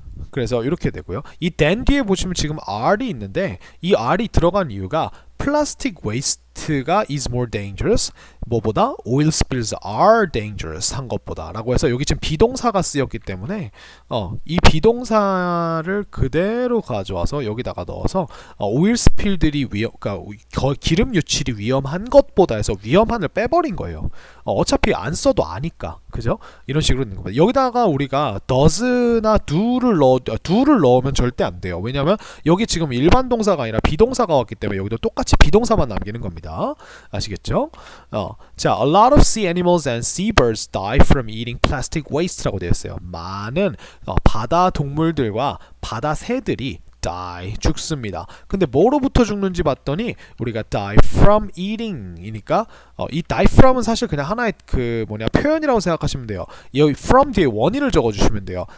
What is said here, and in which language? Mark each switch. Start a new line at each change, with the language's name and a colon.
Korean: 그래서 이렇게 되고요. 이 then 뒤에 보시면 지금 R이 있는데 이 R이 들어간 이유가 플라스틱 웨이스트가
English: is more dangerous
Korean: 뭐보다
English: oil spills are dangerous
Korean: 한 것보다 라고 해서 여기 지금 비동사가 쓰였기 때문에 이 비동사를 그대로 가져와서 여기다가 넣어서 oil spill들이 그러니까 기름 유출이 위험한 것보다 해서 위험한을 빼버린 거예요. 어차피 안 써도 아니까 그죠? 이런 식으로 있는 겁니다. 여기다가 우리가 does나 do를 넣으면 절대 안 돼요. 왜냐하면 여기 지금 일반 동사가 아니라 비동사가 왔기 때문에 여기도 똑같이 비동사만 남기는 겁니다. 아시겠죠?
English: 자, a lot of sea animals and seabirds die from eating plastic waste라고
Korean: 되어 있어요. 많은 바다 동물들과 바다 새들이 die 죽습니다. 근데 뭐로부터 죽는지 봤더니 우리가 die from eating이니까 이 die from은 사실 그냥 하나의 표현이라고 생각하시면 돼요. 여기 from 뒤에 원인을 적어주시면 돼요.